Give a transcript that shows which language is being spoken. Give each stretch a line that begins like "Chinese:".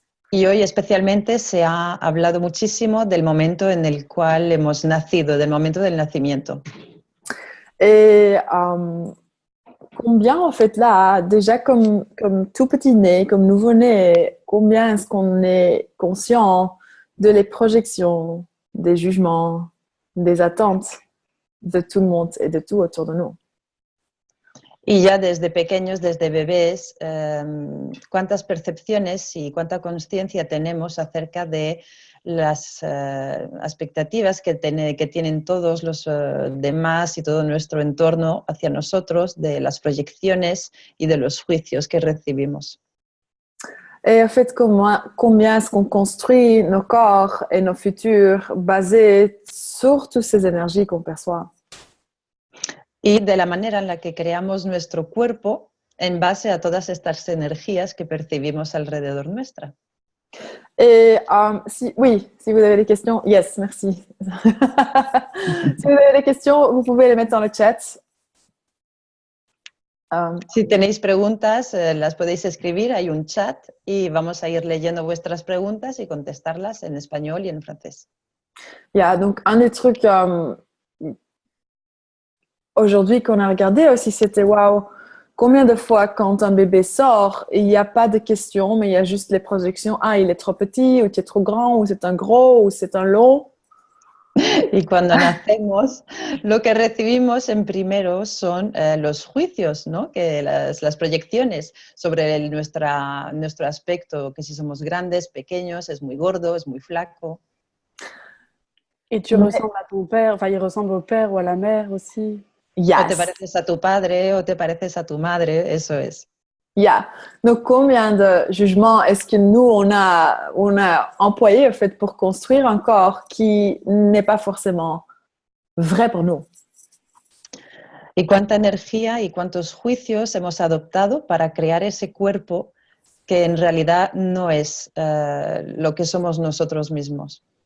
Spanish: Y hoy especialmente se ha hablado muchísimo del momento en el cual hemos nacido, del momento del nacimiento.
French: Et combien, en fait, là, déjà comme tout petit né, comme nouveau-né, combien est-ce qu'on est conscient de les projections, des jugements, des attentes de tout le monde et de tout autour de nous?
Spanish: Y ya desde pequeños, desde bebés, cuántas percepciones y cuánta conciencia tenemos acerca de las expectativas que tienen todos los demás y todo nuestro entorno hacia nosotros, de las proyecciones y de los juicios que recibimos.
French: Et en fait, combien est-ce qu'on construit nos corps et nos futurs basés sur toutes ces énergies qu'on perçoit?
Spanish: Y de la manera en la que creamos nuestro cuerpo en base a todas estas energías que percibimos alrededor nuestra.
French: Et oui, si vous avez des questions,
English: yes,
French: merci. Si vous avez des questions, vous pouvez les mettre dans le chat.
Spanish: Si tenéis preguntas, las podéis escribir, hay un chat y vamos a ir leyendo vuestras preguntas y contestarlas en español y en francés.
English: Yeah,
French: donc un des trucs aujourd'hui qu'on a regardé aussi, c'était waouh, combien de fois quand un bébé sort, il n'y a pas de questions, mais il y a juste les projections. Ah, il est trop petit, ou tu es trop grand, ou c'est un gros, ou c'est un long.
Spanish: Y cuando nacemos, lo que recibimos en primero son los juicios, ¿no? Que las proyecciones sobre nuestro aspecto, que si somos grandes, pequeños, es muy gordo, es muy flaco.
French: Et tu ressembles à ton père, enfin, il ressemble au père ou à la mère aussi.
Spanish: O te
English: Yes.
Spanish: pareces a tu padre o te pareces a tu madre, eso es.
English: Yeah.
French: Donc, combien de jugements est-ce que nous, on a employé en fait, pour construire un corps qui n'est pas forcément vrai pour nous?
Spanish: Y cuánta energía y cuántos juicios hemos adoptado para crear ese cuerpo que en realidad no es lo que somos nosotros mismos.